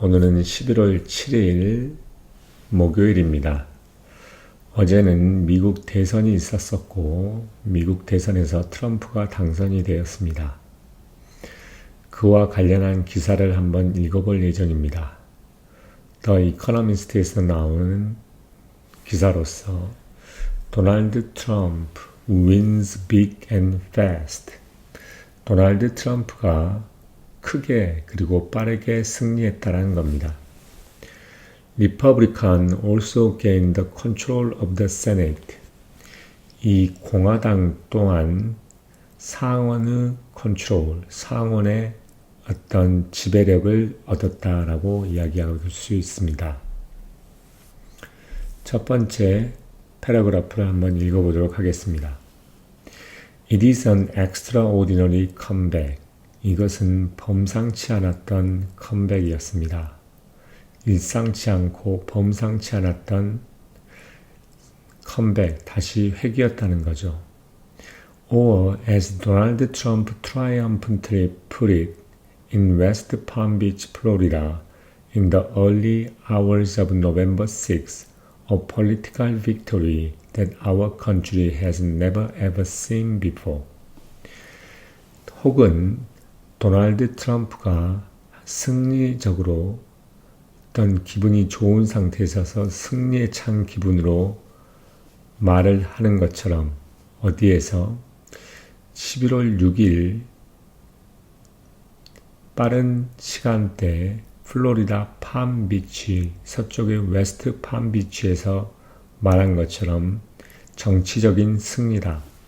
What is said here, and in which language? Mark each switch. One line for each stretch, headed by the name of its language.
Korean: 오늘은 11월 7일 목요일입니다. 어제는 미국 대선이 있었었고, 미국 대선에서 트럼프가 당선이 되었습니다. 그와 관련한 기사를 한번 읽어볼 예정입니다. The Economist에서 나오는 기사로서 도널드 트럼프
English: wins big and fast.
Korean: 도널드 트럼프가 크게 그리고 빠르게 승리했다는 겁니다.
English: Republican also gained the control of the Senate.
Korean: 이 공화당 또한 상원의 컨트롤, 상원의 어떤 지배력을 얻었다라고 이야기할 수 있습니다. 첫 번째 패러그래프를 한번 읽어보도록 하겠습니다.
English: It is an extraordinary comeback.
Korean: 이것은 범상치 않았던 컴백이었습니다. 일상치 않고 범상치 않았던 컴백, 다시 회귀였다는 거죠.
English: Or as Donald Trump triumphantly put it in West Palm Beach, Florida in the early hours of November 6th, a political victory that our country has never ever seen before.
Korean: 혹은 도널드 트럼프가 승리적으로 어떤 기분이 좋은 상태에서 승리에 찬 기분으로 말을 하는 것처럼 어디에서 11월 6일 빠른 시간대에 플로리다 팜비치, 서쪽의 웨스트 팜비치에서 말한 것처럼 정치적인 승리다.